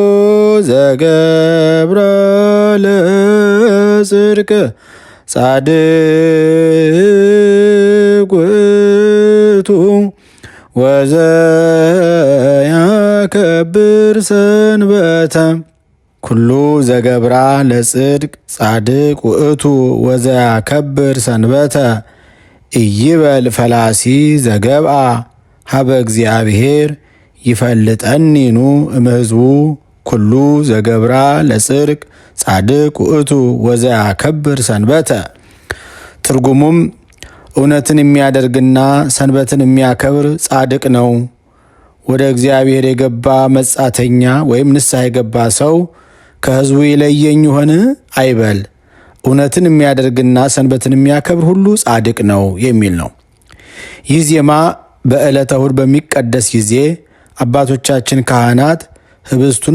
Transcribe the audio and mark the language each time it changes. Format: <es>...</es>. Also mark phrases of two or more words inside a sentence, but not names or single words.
<gez>ዘገብረ ለጽድቅ ጻድቅ ውእቱ ወዘያከብር ሰንበተ ኩሉ ዘገብራ ለጽድቅ ጻድቅ ውእቱ ወዘያከብር ሰንበተ ኢይበል ፈላሲ ዘገብአ ሀበ እግዚአብሔር ይፈልጠኒኑ እምሕዝቡ ኩሉ ዘገብራ ለጽድቅ ጻድቅ ውእቱ ወዘያከብር ሰንበተ።</gez> <am>ትርጉሙም እውነትን የሚያደርግና ሰንበትን የሚያከብር ጻድቅ ነው። ወደ እግዚአብሔር የገባ መጻተኛ ወይም ንስሐ የገባ ሰው ከሕዝቡ ይለየኝ ይሆን አይበል። እውነትን የሚያደርግና ሰንበትን የሚያከብር ሁሉ ጻድቅ ነው የሚል ነው። ይህ ዜማ በዕለተ እሑድ በሚቀደስ ጊዜ አባቶቻችን ካህናት ህብስቱን</am>